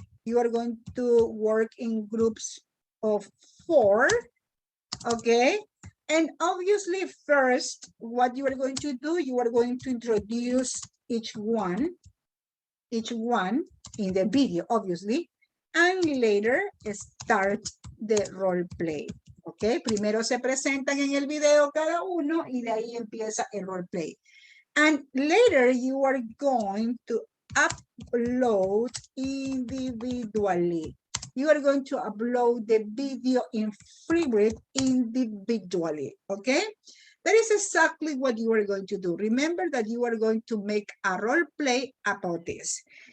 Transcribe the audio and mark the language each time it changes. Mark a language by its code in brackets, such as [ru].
[en] You are going to work in groups of 4. Okay, and obviously first, what you are going to do, you are going to introduce each one in the video, obviously, and later start the role play. [es] Okay, primero se presentan en el video cada uno y de ahí empieza el role play. [en] And later you are going to upload individually. You are going to upload the video in Flipgrid individually, okay? That is exactly what you are going to do. Remember that you are going to make a role play about this.